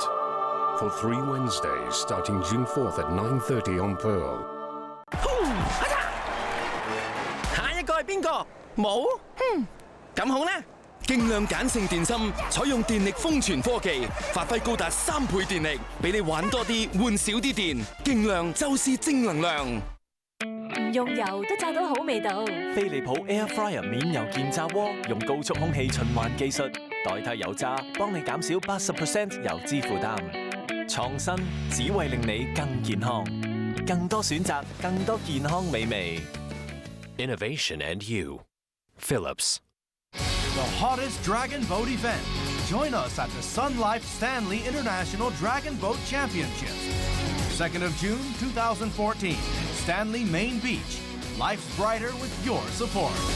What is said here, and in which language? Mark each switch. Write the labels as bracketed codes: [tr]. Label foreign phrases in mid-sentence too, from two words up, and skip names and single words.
[en] For 3 Wednesdays, starting June 4th at 9:30 on Pearl. [yue] 下一個係邊個？冇？咁好啦，勁量鹼性電芯採用電力封存科技，發揮高達3倍電力，俾你玩多啲，換少啲電。勁量就是正能量。唔用油都炸到好味道。飛利浦 Air Fryer 免油鍵炸鍋，用高速空氣循環技術代替油炸，幫你減少80% 油脂負擔。創新只為令你更健康，更多選擇，更多健康美味。 [en] Innovation and you, Philips. The hottest dragon boat event. Join us at the Sun Life Stanley International Dragon Boat Championships. 2nd of June 2014, Stanley Main Beach. Life's brighter with your support.